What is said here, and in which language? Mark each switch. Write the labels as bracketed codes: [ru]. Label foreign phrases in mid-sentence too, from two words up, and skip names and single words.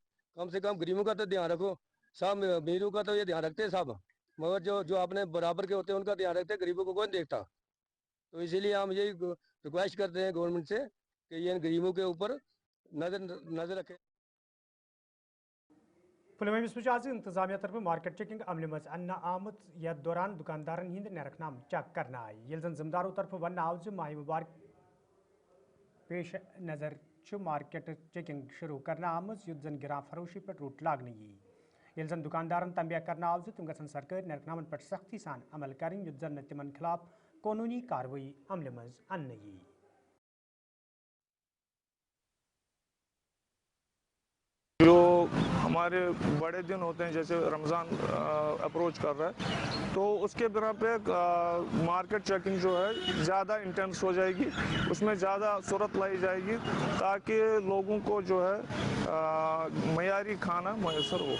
[hi] कम से कम गरीबों का तो ध्यान रखो, सब अमीरों का तो ये ध्यान रखते हैं सब, मगर जो अपने बराबर के होते हैं उनका ध्यान रखते हैं, गरीबों को कौन देखता। तो इसीलिए हम यही रिक्वेस्ट करते हैं गवर्नमेंट से कि ये गरीबों के ऊपर नजर रखें। [ks] पुलवामा आज इंतजामिया तरफ [en] market checking [ks] अमल मज अन्न आमुत यथ दौरान दुकानदारन हिंद नरखनाम चेक करना आई, येल जन जिम्मेदारों तरफ वन आव ज माह मुबारक पेश नज़र [en] market checking [ks] शुरू करना आमज युद्ध जन गिरा फरोशी पर रूट लागन यी, येल जन दुकानदारन तंबिया करना आव ज तुम गसन सरकारी नरखनामन पर सख्ती सान अमल करें, युद्ध जन तिमन खिलाफ कानूनी कार्रवाई अमल मज अन्न यी। [hi] जो हमारे बड़े दिन होते हैं, जैसे रमज़ान अप्रोच कर रहा है, तो उसके बिना पे [en] market checking [hi] जो है ज़्यादा इंटेंस हो जाएगी, उसमें ज़्यादा सूरत लाई जाएगी ताकि लोगों को जो है मयारी खाना मैसर हो।